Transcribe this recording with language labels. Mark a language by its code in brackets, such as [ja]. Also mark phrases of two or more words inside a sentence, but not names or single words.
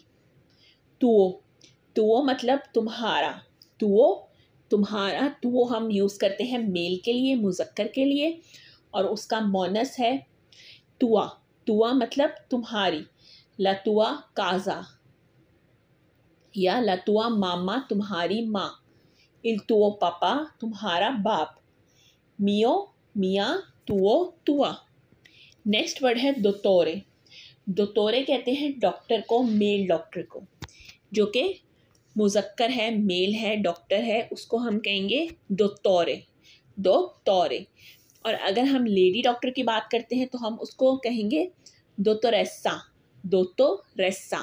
[hi] तुओ, तुओ मतलब तुम्हारा, तुओ तुम्हारा। तुओ हम यूज़ करते हैं मेल के लिए, मुज़क्कर के लिए, और उसका मोनस है तुआ। [it] तुआ [hi] मतलब तुम्हारी, [it] la tua casa, या ला tua mamma [hi] तुम्हारी माँ, [it] il tuo papà [hi] तुम्हारा बाप, [it] mio mia tuo tua। [en] next word [hi] है दोतोरे। दोतोरे कहते हैं डॉक्टर को, [en] male doctor [hi] को, जो कि मुज़क्कर है, मेल है, डॉक्टर है, उसको हम कहेंगे दोतोरे, दोतोरे। और अगर हम [en] lady doctor [hi] की बात करते हैं तो हम उसको कहेंगे दोतोरेसा, दोतोरेसा।